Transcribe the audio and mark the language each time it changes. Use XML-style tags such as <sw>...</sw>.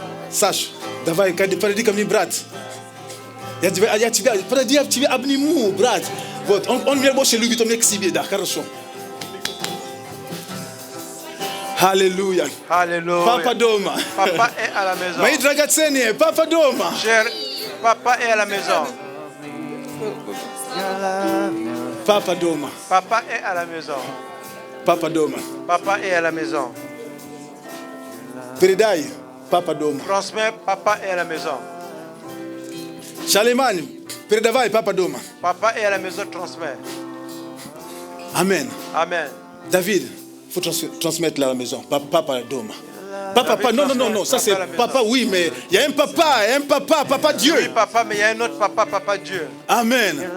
<ru>Sache, давай, подойди ко мне, брат. Я тебя, подойди, я тебя обниму, брат. Вот, он меня больше любит, он меня к себе, да, хорошо.</ru> <fr>Alléluia. Alléluia.</fr> <ru>Papa doma.</ru> <fr>Papa est à la maison.</fr> <ru>Мои драгоценные, Papa doma.</ru> <fr>Cher, papa est à la maison.</fr> <ru>Papa doma.</ru> <fr>Papa est à la maison.</fr> <ru>Papa doma.</ru> <fr>Papa est à la maison.</fr> <ru>Передай, Papa doma.</ru> <fr>Transmets, papa est à la maison.</fr> <ru>Шалеман, передавай, Papa doma.</ru> <fr>Papa est à la maison, transmets. Amen. Amen. David, il faut transmettre la maison.</fr> <ru>Papa doma.</ru> <fr>Papa, non, ça c'est papa, oui, mais il y a un papa Dieu. Oui, papa, mais il y a un autre papa, papa Dieu. Amen. Amen.</fr>